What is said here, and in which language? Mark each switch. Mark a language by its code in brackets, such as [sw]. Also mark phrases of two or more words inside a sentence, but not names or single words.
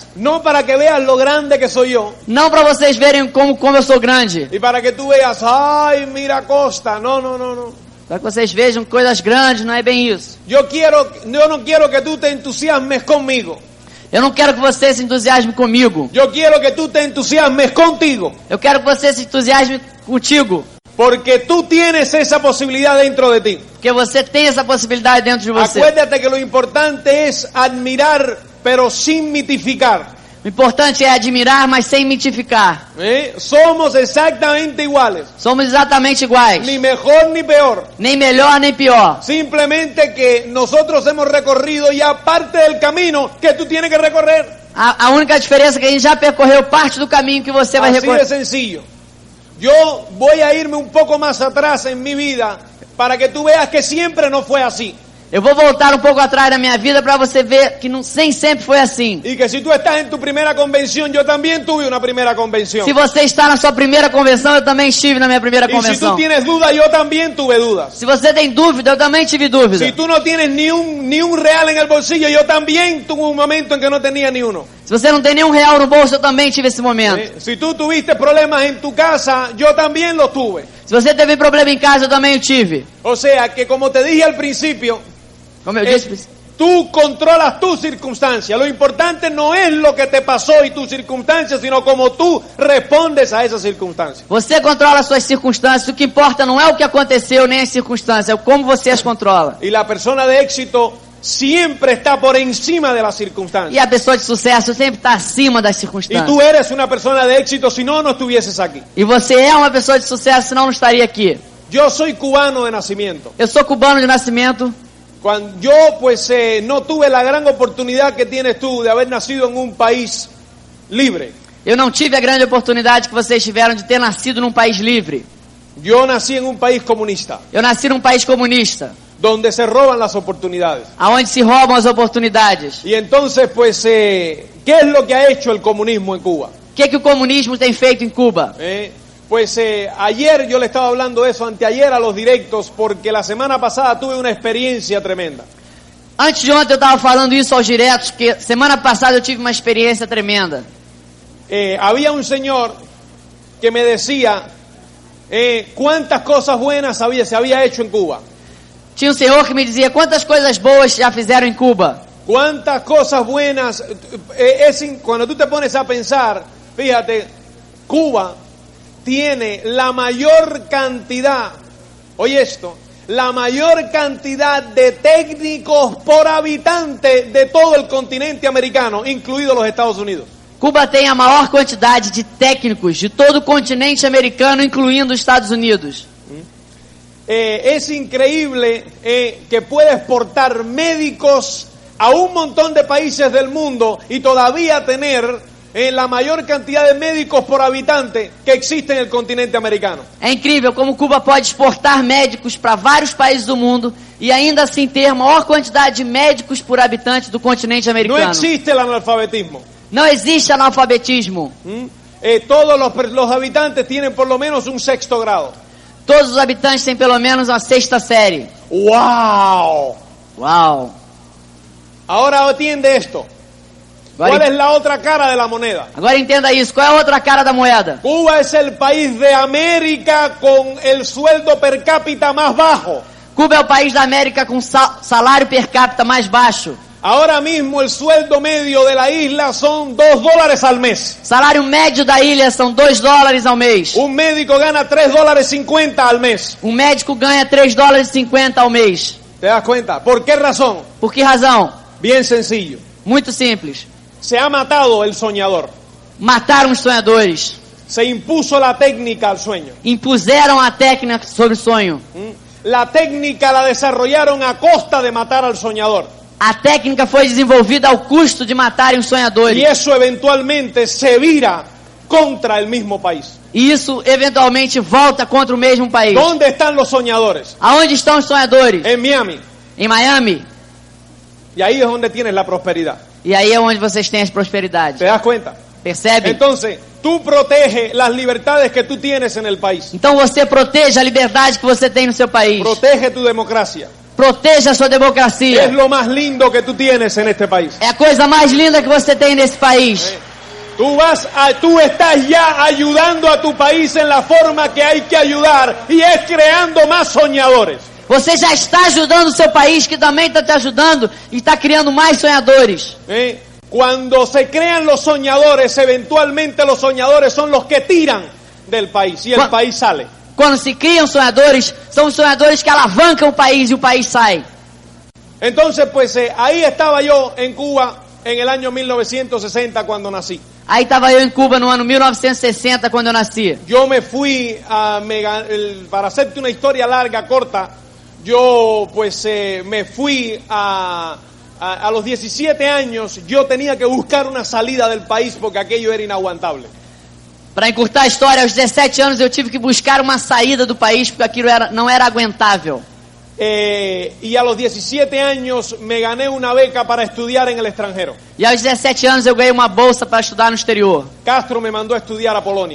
[es] No para que veas lo grande que soy yo. [pt] Não para vocês verem como eu sou grande. [es] Y para que tú veas, ay, mira Costa. No. [pt] Para que vocês vejam coisas grandes, não é bem isso. [es] Yo no quiero que tú te entusiasmes conmigo. [pt] Eu não quero que você se entusiasme comigo. [es] Yo quiero que tú te entusiasmes contigo. [pt] Eu quero que você se entusiasme contigo. [es] Porque tú tienes esa posibilidad dentro de ti. [pt] Porque você tem essa possibilidade dentro de você. [es] Acuérdate que lo importante es admirar, pero sin mitificar. [pt] O importante é admirar, mas sem mitificar. [es] Somos exactamente iguales. [pt] Somos exatamente iguais. [es] Ni mejor ni peor. [pt] Nem melhor, nem pior. [es] Simplemente que nosotros hemos recorrido ya parte del camino que tú tienes que recorrer. [pt] A única diferença é que a gente já percorreu parte do caminho que você vai [es] Así [pt] recorrer. [es] de sencillo. Yo voy a irme un poco más atrás en mi vida para que tú veas que siempre no fue así. [pt] Eu vou voltar um pouco atrás na minha vida para você ver que nem sempre foi assim. [es] Y que si tú estás en tu primera convención, yo también tuve una primera convención. [pt] Se você está na sua primeira convenção, eu também estive na minha primeira [es] Y si tú [pt] convenção. [es] tienes dudas, yo también tuve dudas. [pt] Se você tem dúvida, eu também tive dúvida. [es] Si tú no tienes ni un real en el bolsillo, yo también tuve un momento en que no tenía ni uno. [pt] Se você não tem nenhum real no bolso, eu também tive esse momento. [es] Si tú tuviste problemas en tu casa, yo también los tuve. [pt] Se você teve problema em casa, eu também o tive. [es] O sea, que como te dije al principio, [pt] Como eu disse, [es] tú controlas tus circunstancias. Lo importante no es lo que te pasó y tus circunstancias, sino cómo tú respondes a esas circunstancias. [pt] você controla as suas circunstâncias. O que importa não é o que aconteceu, nem as circunstâncias, é como você as controla. [es] Y la persona de éxito siempre está por encima de las [pt] E [es] circunstancias. [pt] a pessoa de sucesso sempre está acima das [es] Y [pt] circunstâncias. [es] tú eres una persona de éxito, si no, no estuvieses aquí. [pt] E você é uma pessoa de sucesso, senão não estaria aqui. [es] Yo soy cubano de nacimiento. [pt] Eu sou cubano de nascimento. [es] Cuando yo no tuve la gran oportunidad que tienes tú de haber nacido en un país libre. [pt] Eu não tive a grande oportunidade que vocês tiveram de ter nascido num país livre. [es] Yo nací en un país comunista, [pt] Eu nasci num país comunista, [es] donde se roban las oportunidades. [pt] aonde se roubam as oportunidades. [es] Y entonces, pues, ¿qué es lo que ha hecho el comunismo en Cuba? [pt] O que o comunismo tem feito em Cuba? [es] Ayer yo le estaba hablando de eso, anteayer a los directos, porque la semana pasada tuve una experiencia tremenda. [pt] Antes de ontem eu estava falando isso aos diretos, que semana passada eu tive uma experiência tremenda. [es] Había un señor que me decía cuántas cosas buenas se había hecho en Cuba. [pt] Tinha um senhor que me dizia quantas coisas boas já fizeram em Cuba. [es] Cuántas cosas buenas. Cuando tú te pones a pensar, fíjate, Cuba tiene la mayor cantidad, oye esto, la mayor cantidad de técnicos por habitante de todo el continente americano, incluidos los Estados Unidos. [pt] Cuba tem a maior quantidade de técnicos de todo o continente americano, incluindo os Estados Unidos. [es] Es increíble que puede exportar médicos a un montón de países del mundo y todavía tener la mayor cantidad de médicos por habitante que existe en el continente americano. [pt] É incrível como Cuba pode exportar médicos para vários países do mundo e ainda assim ter a maior quantidade de médicos por habitante do continente [es] No [pt] americano. [es] existe el analfabetismo. [pt] Não existe analfabetismo. [es] Todos los habitantes tienen por lo menos un sexto grado. [pt] Todos os habitantes têm pelo menos uma sexta série. [es] ¡Wow! [pt] Uau! [es] Ahora atiende esto. ¿Cuál es la otra cara de la moneda? [pt] Agora entenda isso. Qual é a outra cara da moeda? [es] Cuba es el país de América con el sueldo per cápita más bajo. [pt] Cuba é o país da América com salário per capita mais baixo. [es] Ahora mismo el sueldo medio de la isla son $2 al mes. [pt] Salário médio da ilha são $2 ao mês. [es] Un médico gana $3.50 al mes. [pt] Um médico ganha $3,50 ao mês. [es] ¿Te das cuenta? ¿Por qué razón? [pt] Por que razão? [es] Bien sencillo. [pt] Muito simples. [es] Se ha matado el soñador. [pt] Mataram os sonhadores. [es] Se impuso la técnica al sueño. [pt] Impuseram a técnica sobre o sonho. [es] La técnica la desarrollaron a costa de matar al soñador. [pt] A técnica foi desenvolvida ao custo de matarem os sonhadores. [es] Y eso eventualmente se vira contra el mismo país. [pt] E isso eventualmente volta contra o mesmo país. [es] ¿Dónde están los soñadores? [pt] Aonde estão os sonhadores? [es] En Miami. [pt] Em Miami. [es] Y ahí es donde tienes la prosperidad. [pt] E aí é onde vocês têm as prosperidades. [es] ¿Te das cuenta? [pt] Percebe? [es] Entonces, tú proteges las libertades que tú tienes en el país. [pt] Então você proteja a liberdade que você tem no seu país. [es] Protege tu democracia. [pt] Proteja a sua democracia. [es] Es lo más lindo que tú tienes en este país. [pt] É a coisa mais linda que você tem nesse país. [es] Tú estás ya ayudando a tu país en la forma que hay que ayudar y es creando más soñadores. [pt] Você já está ajudando o seu país, que também está te ajudando, e está criando mais sonhadores. [es] Cuando se crean los soñadores, eventualmente los soñadores son los que tiran del país y el país sale. [pt] Quando se criam sonhadores, são os sonhadores que alavancam o país e o país sai. [es] Entonces, pues ahí estaba yo en Cuba en el año 1960 cuando nací. [pt] Aí estava eu em Cuba no ano 1960, quando eu nasci. [es] Yo me fui para hacerte una historia larga, corta, yo pues me fui a los 17 años, yo tenía que buscar una salida del país porque aquello era inaguantable. [pt] Para encurtar a história, aos 17 anos eu tive que buscar uma saída do país porque aquilo não era aguentável. [es] Y a los 17 años me gané una beca para estudiar en el extranjero. [pt] E aos 17 anos eu ganhei uma bolsa para estudar no exterior. [es] Castro me mandó a estudiar a Polonia.